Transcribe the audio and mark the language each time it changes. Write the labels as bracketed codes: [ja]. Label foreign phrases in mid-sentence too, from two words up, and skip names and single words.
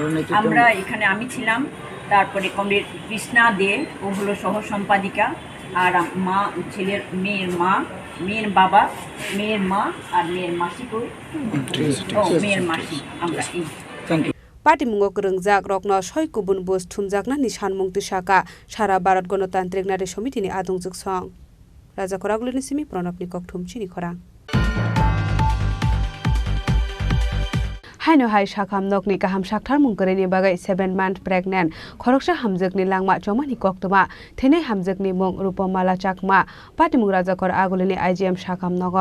[bn] আমরা এখানে আমি ছিলাম, তারপরে কমরেড কৃষ্ণা দে, ও হলো সহ সম্পাদিকা, আর মা ছেলের মেয়ের মা, মেয়ের বাবা, মেয়ের মা আর মেয়ের মাসি কই মেয়ের মাসি আমরা এই। [trp] পার্টি মুঙ্গ রংজাক রকন সয় কুবুন বুস थुमजाकना नि सानमुं तुसाका सारा भारत गणतान्त्रिक नारी समितिनि आदुंजुक सं राजा खरागुलिनि सिमि प्रणबनि ककथुम चिनि खरां हाइनो हाइ साखाम नकनि गाहाम साखथार मुंगरेनि बागै [en] 7 month pregnant [trp] खरकसा हामजोकनि लांमा चमानि कक्तमा थेनै हामजोकनि मुं रूपमाला चाकमा पार्टी मुं राजा खर आगुलिनि आइजिएम साखाम नग